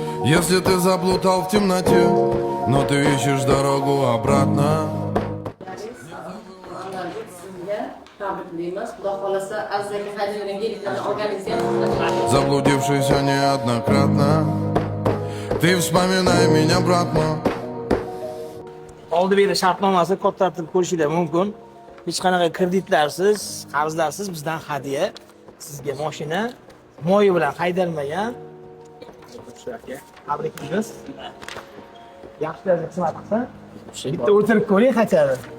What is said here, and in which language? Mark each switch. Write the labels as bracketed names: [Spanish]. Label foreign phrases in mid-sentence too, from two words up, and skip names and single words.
[Russian] Если ты заплутал в темноте, но ты ищешь дорогу обратно. Заблудившийся неоднократно, ты вспоминай меня, братма. [Uzbek] Oldi beri shartnomasi ko'tartirib ko'rishinglar mumkin. Hech qanaqa kreditlarsiz, qarzlarsiz bizdan hadya. Sizga mashina moyi bilan haydalmagan. Tabriklaymiz. Yaxshi daraja xizmat qilsin. Bitta o'tirib ko'ring qachadi.